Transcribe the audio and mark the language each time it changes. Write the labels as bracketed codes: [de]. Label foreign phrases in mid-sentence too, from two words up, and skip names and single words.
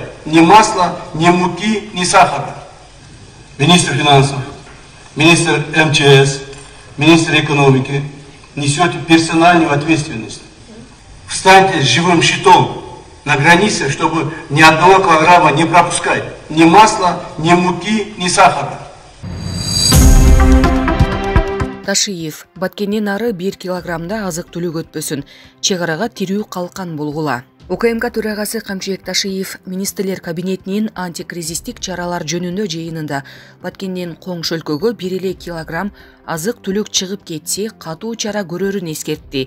[ru] Ни масла, ни муки, ни сахара. Министр финансов, министр МЧС, министр экономики несете персональную ответственность. Встаньте с живым щитом на границе, чтобы ни одного килограмма не пропускать. Ни масла, ни муки, ни сахара. [ky] Ташиев, Баткенден ары 1 килограммда азык түлүк өтпөсүн, чегарага тирүү калкан болгула. УКМК төрагасы Камчыбек Ташиев министрлер кабинетинин антикризистик чаралар жөнүндө жыйынында Баткенден коңшу өлкөгө 1 килограмм азык түлүк чыгып кетсе катуу чара көрөрүн эскертти.